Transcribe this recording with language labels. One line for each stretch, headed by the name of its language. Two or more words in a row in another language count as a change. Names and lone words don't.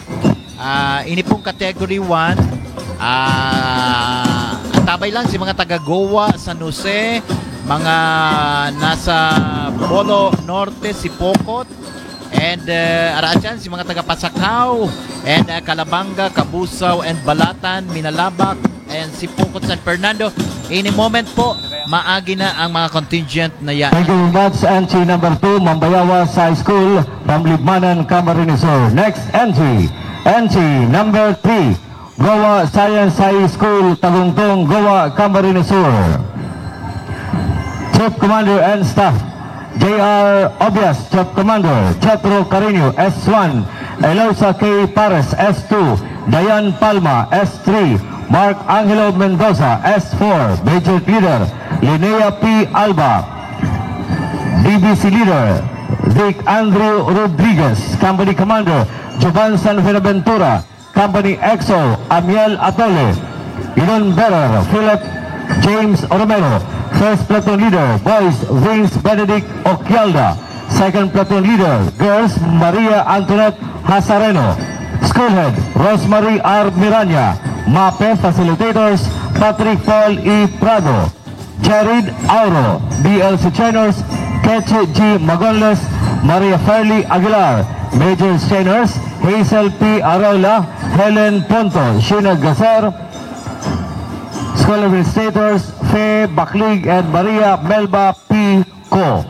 Bikol: Ini pong category 1, tabay lang si mga taga-Goa, San Jose, mga nasa Bolo Norte, Sipokot, and araan si mga taga-Pasakaw, and Calabanga, Kabusaw, and Balatan, Minalabak, and Sipokot, San Fernando.
English: Any moment
Bikol: po, maagi na ang mga contingent na yan.
English: Thank you very much. Entry number 2, Mambayawas High School from Libmanan, Camarines Sur. Next entry, entry number 3, Goa Science High School, Tagungtong, Goa, Camarines Sur. Chief Commander and Staff, J.R. Obias, Chief Commander, Chetro Carino, S1, Eloisa K. Pares, S2, Dayan Palma, S3, Mark Angelo Mendoza, S4, Major Leader, Linnea P. Alba, DBC Leader, Vic Andrew Rodriguez, Company Commander, Jovan San Buenaventura, Company EXO, Amiel Atole, Iron Bearer, Philip James Romero, First Platoon Leader, Boys, Vince Benedict Oquialda, Second Platoon Leader, Girls, Maria Antoinette Hasareno, Schoolhead, Rosemary R. Miranya, MAPE Facilitators, Patrick Paul E. Prado, Jared Auro, DLC Trainers, Kechi G. Magonles, Maria Fairley Aguilar, Major Trainers, Hazel P. Arola, Helen Ponto, Sheena Gaser, School Administrators, Faye Baklig, and Maria Melba P. Co.